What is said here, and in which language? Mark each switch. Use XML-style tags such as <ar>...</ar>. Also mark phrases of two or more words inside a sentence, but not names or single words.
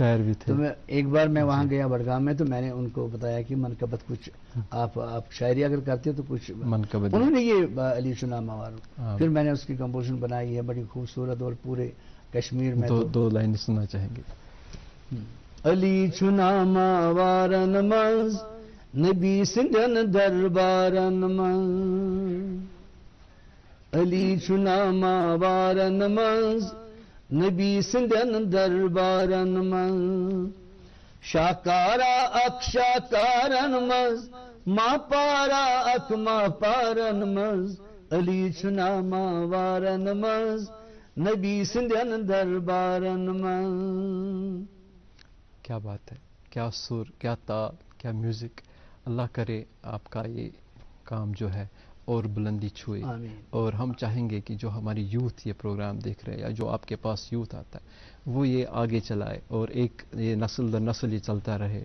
<ur>تو میں ایک بار میں وہاں گیا بڑگام میں, تو میں نے ان کو بتایا کہ منقبت کچھ آپ شاعری اگر کرتے تو کچھ منقبت. انہوں نے یہ</ur> <ks>علی شناما وارن,</ks> <ur>پھر میں نے اس کی کمپوزیشن بنائی ہے بڑی خوبصورت, اور پورے کشمیر میں 2 لائن سننا چاہیں گے.</ur> <ks>علی شناما وارن منز نبی سندن دربارن منز, علی شناما وارن منز نبی سندن دربارن من, شاکارا اک شاکارن مز, ما پارا اک ما پارن مز, علی شناما وارن مز نبی سندن دربارن من.</ks> <ur>کیا بات ہے, کیا سر, کیا تال, کیا میوزک. اللہ کرے آپ کا یہ کام جو ہے اور بلندی چھوئے. اور ہم چاہیں گے کہ جو ہماری یوتھ یہ پروگرام دیکھ رہے ہیں, یا جو آپ کے پاس یوتھ آتا ہے, وہ یہ آگے چلائے, اور ایک یہ نسل در نسل یہ چلتا رہے.</ur>